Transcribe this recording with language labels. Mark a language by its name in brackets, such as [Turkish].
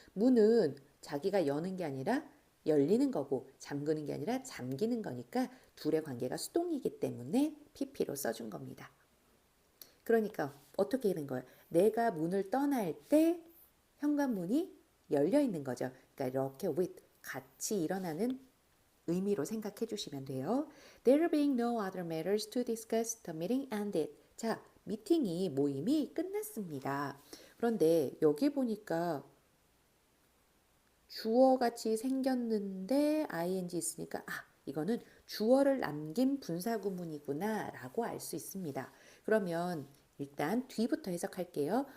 [Korean] 문은 자기가 여는 게 아니라 열리는 거고 잠그는 게 아니라 잠기는 거니까 둘의 관계가 수동이기 때문에 pp로 써준 겁니다. 그러니까 어떻게 되는 거예요? 내가 문을 떠날 때 현관문이 열려 있는 거죠. 그러니까 이렇게 with 같이 일어나는 의미로 생각해 주시면 돼요. [English] There being no other matters to discuss, the meeting ended. [Korean] 자, 모임이 끝났습니다. 그런데 여기 보니까 주어같이 생겼는데 ing 있으니까 이거는 주어를 남긴 분사구문이구나 라고 알 수 있습니다. 그러면 일단 뒤부터 해석할게요.